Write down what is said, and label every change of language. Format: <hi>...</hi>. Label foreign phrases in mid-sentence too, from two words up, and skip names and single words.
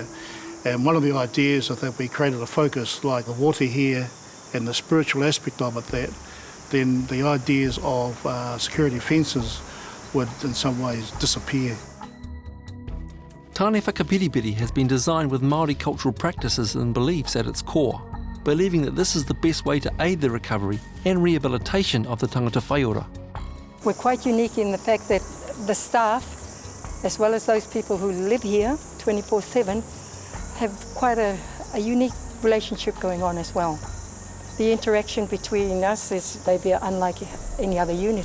<en>And one of the ideas is that we created a focus like the water here and the spiritual aspect of it, that then the ideas of security fences would in some ways disappear. Tāne Whakapiripiri has been designed with Māori cultural practices and beliefs at its core, believing that this is the best way to aid the recovery and rehabilitation of the</en> <mi>tangata whaiora.</mi> <en>We're quite unique in the fact that the staff, as well as those people who live here 24/7, have quite a unique relationship going on as well. The interaction between us is maybe unlike any other unit.</en>